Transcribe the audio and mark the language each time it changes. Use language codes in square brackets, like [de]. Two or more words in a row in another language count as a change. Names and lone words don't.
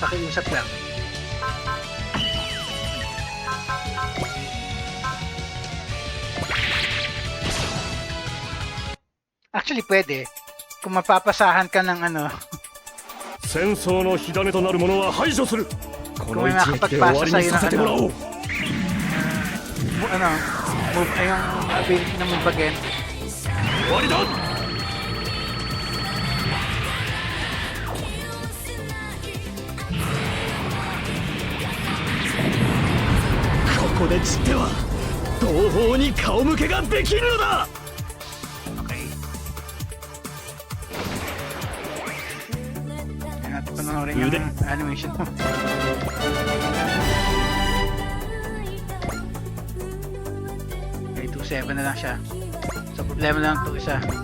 [tl] Pakiusap lang. Actually, pwede. Kung mapapasahan ka ng ano, [ja] 戦争の火種となる者は排除するこ [tl] kung [ja] の [tl] may [ja] 一撃で終わりにさせてもらおう [tl] ano, move, ay yung ability na [en] move again. [ja] 終わりださ散っては同胞に顔向けができるのだ。 [tl] Okay. Kaya natin panoorin yung Yude. animation mo. Okay, 2-7 na lang siya. So, problema lang ito isa.